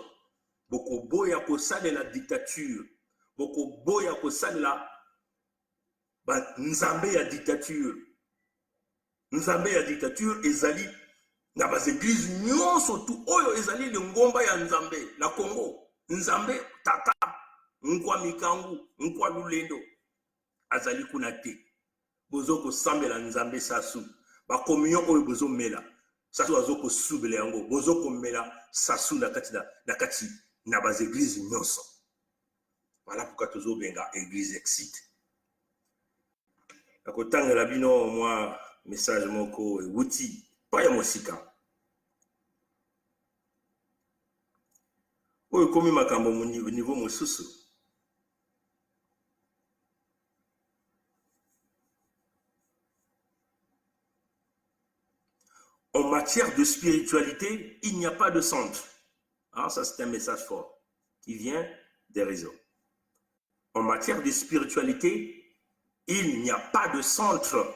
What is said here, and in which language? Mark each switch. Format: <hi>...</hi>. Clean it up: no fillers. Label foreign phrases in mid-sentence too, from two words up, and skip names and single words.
<ln>Boko boya kosalela dictature, boko boya kosalela nzambe ya dictature. Nzambe ya dictature ezali na</ln> <fr>bas églises</fr> <ln>nyonso tu oyo ezali le ngomba ya nzambe na Congo. Nzambe tata, nkwa mikangu, nkwa lulendo azali kuna te. Bozo ko sambela nzambe sasu. Ba communion oyo bozo mela. Sasu azoko subele yango. Bozo ko mela sasu na kati na</ln> <fr>bas églises</fr> <ln>nyonso.</ln> <fr>Voilà pourquoi</fr> <ln>tozo benga église exit. Akotanga la bino moi message moko wuti pa ya mosika. Oyo komi makambo</ln> <fr>au niveau</fr> <ln>mosusu.</ln> <fr>En matière de spiritualité, il n'y a pas de centre. Ah, ça c'est un message fort qui vient des réseaux. En matière de spiritualité, il n'y a pas de centre.</fr>